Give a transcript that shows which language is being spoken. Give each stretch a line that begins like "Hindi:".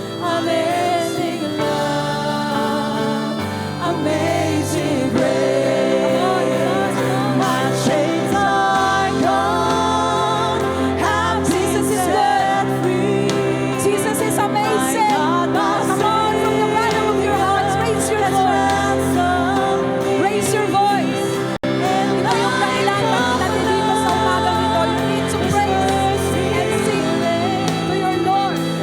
English: Amazing love, amazing grace. My chains are gone, have been set free. Jesus is amazing. Come on, from the bottom of your hearts, raise your voice. Raise your voice.
Filipino: Ito yung dahilan bakit natin dito sa umagang ito.
English: You need to praise and sing to your Lord.